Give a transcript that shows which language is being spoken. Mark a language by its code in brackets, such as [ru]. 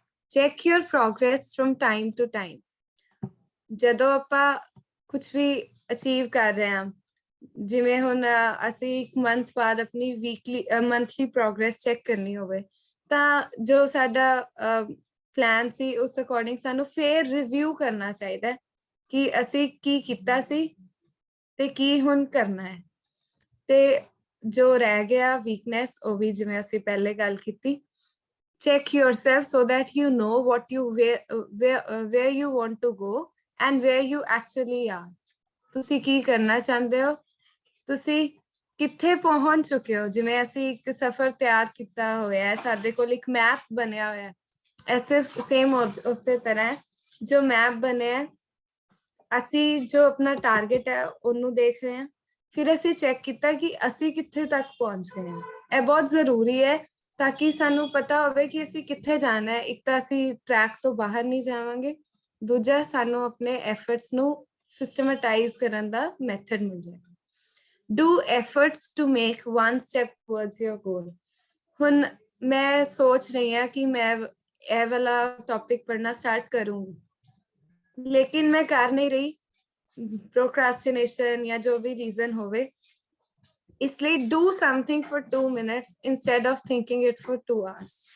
[en] Check your progress from time to time. [pa] ਜਦੋਂ ਆਪਾਂ ਕੁਝ ਵੀ ਅਚੀਵ ਕਰ ਰਹੇ ਹਾਂ, ਜਿਵੇਂ ਹੁਣ ਅਸੀਂ ਇੱਕ ਮੰਥ ਬਾਅਦ ਆਪਣੀ ਮੰਥਲੀ ਪ੍ਰੋਗਰੈਸ ਚੈੱਕ ਕਰਨੀ ਹੋਵੇ, ਤਾਂ ਜੋ ਸਾਡਾ ਪਲਾਨ ਸੀ ਉਸ ਅਕੋਰਡਿੰਗ ਸਾਨੂੰ ਫੇਰ ਰਿਵਿਊ ਕਰਨਾ ਚਾਹੀਦਾ ਕਿ ਅਸੀਂ ਕੀ ਕੀਤਾ ਸੀ ਤੇ ਕੀ ਹੁਣ ਕਰਨਾ ਹੈ। ਤੇ ਜੋ ਰਹਿ ਗਿਆ ਵੀਕਨੈਸ, ਉਹ ਵੀ ਜਿਵੇਂ ਅਸੀਂ ਪਹਿਲੇ ਗੱਲ ਕੀਤੀ, [en] check yourself so that you know where you want to go and where you actually are। [pa] ਤੁਸੀਂ ਕੀ ਕਰਨਾ ਚਾਹੁੰਦੇ ਹੋ, ਤੁਸੀਂ ਕਿੱਥੇ ਪਹੁੰਚ ਚੁੱਕੇ ਹੋ। ਜਿਵੇਂ ਅਸੀਂ ਇੱਕ ਸਫ਼ਰ ਤਿਆਰ ਕੀਤਾ ਹੋਇਆ ਹੈ, ਸਾਡੇ ਕੋਲ ਇੱਕ ਮੈਪ ਬਣਿਆ ਹੋਇਆ ਹੈ, ਐਸੇ ਸੇਮ ਉਸੇ ਤਰ੍ਹਾਂ ਜੋ ਮੈਪ ਬਣਿਆ, ਅਸੀਂ ਜੋ ਆਪਣਾ ਟਾਰਗੇਟ ਹੈ ਉਹਨੂੰ ਦੇਖ ਰਹੇ ਹਾਂ, ਫਿਰ ਅਸੀਂ ਚੈੱਕ ਕੀਤਾ ਕਿ ਅਸੀਂ ਕਿੱਥੇ ਤੱਕ ਪਹੁੰਚ ਗਏ ਹਾਂ। ਇਹ ਬਹੁਤ ਜ਼ਰੂਰੀ ਹੈ ਤਾਂ ਕਿ ਸਾਨੂੰ ਪਤਾ ਹੋਵੇ ਕਿ ਅਸੀਂ ਕਿੱਥੇ ਜਾਣਾ ਹੈ। ਇੱਕ ਤਾਂ ਅਸੀਂ ਟਰੈਕ ਤੋਂ ਬਾਹਰ ਨਹੀਂ ਜਾਵਾਂਗੇ, ਦੂਜਾ ਸਾਨੂੰ ਆਪਣੇ ਐਫਰਟਸ ਨੂੰ ਸਿਸਟਮੈਟਾਈਜ਼ ਕਰਨ ਦਾ ਮੈਥਡ ਮਿਲ ਜਾਏਗਾ। [en] Do efforts to make one step towards your goal। [pa] ਹੁਣ ਮੈਂ ਸੋਚ ਰਹੀ ਹਾਂ ਕਿ ਮੈਂ ਇਹ ਵਾਲਾ ਟੌਪਿਕ ਪੜ੍ਹਨਾ ਸਟਾਰਟ ਕਰੂੰਗੀ, ਲੇਕਿਨ ਮੈਂ ਕਰ ਨਹੀਂ ਰਹੀ, ਪ੍ਰੋਕ੍ਰਾਸਟੀਨੇਸ਼ਨ ਜਾਂ ਜੋ ਵੀ ਰੀਜ਼ਨ ਹੋਵੇ। ਇਸ ਲਈ [en] do something for 2 minutes instead of thinking it for 2 hours।